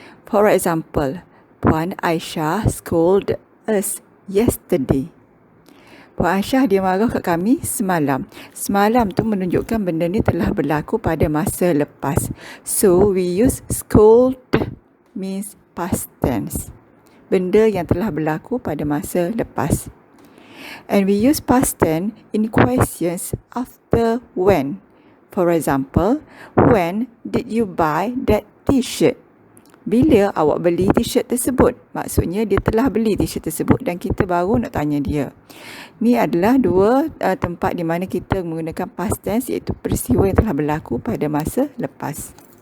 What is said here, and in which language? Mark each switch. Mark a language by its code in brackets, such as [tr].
[en] For example, Puan Aisyah scolded us yesterday. [ms] Puan Aisyah dia marah kat kami semalam. Semalam tu menunjukkan benda ni telah berlaku pada masa lepas. [en] So, we use scold means past tense. [ms] Benda yang telah berlaku pada masa lepas. [en] And we use past tense in questions after when. For example, when did you buy that t-shirt? [ms] Bila awak beli t-shirt tersebut? Maksudnya dia telah beli t-shirt tersebut dan kita baru nak tanya dia. Ni adalah dua tempat di mana kita menggunakan past tense, iaitu peristiwa yang telah berlaku pada masa lepas.